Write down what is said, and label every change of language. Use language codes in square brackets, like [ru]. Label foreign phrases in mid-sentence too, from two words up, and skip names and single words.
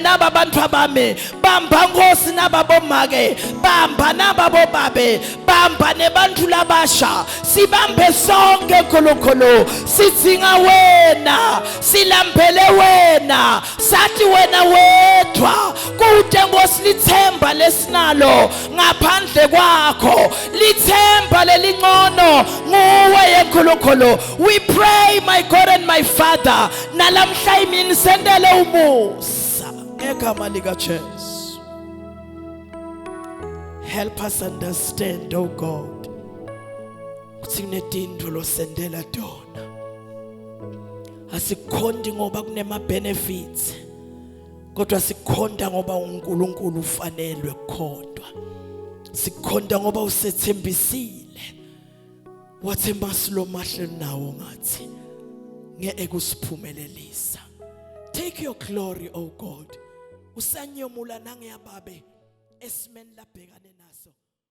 [ss] naba abantu abami bamba Nkosi naba bomake bamba naba bobabe bamba nebantu labasha sibambe sonke uNkulunkulu sidzinga wena silambele wena sathi wena wedwa kude Nkosi lithemba lesinalo ngaphandle kwakho lithemba lelingcono nguwe yeNkulunkulu. [en] We pray my God and my Father [ss] nalamhla imini sendele umusa ngegama lika Jesu. [en] Help us understand, oh God, [ss] ukuthi kunedinto losendela tona asikhondi ngoba kunema benefits kodwa sikhonda ngoba uNkulunkulu ufanelwe kukhondwa, sikhonda ngoba usethembisile wathemba silo mahle nawo ngathi ngeke kusiphumelelisa. [en] Take your glory, oh God, [ss] usanyomula nangeyababe esimeni labhekane naso.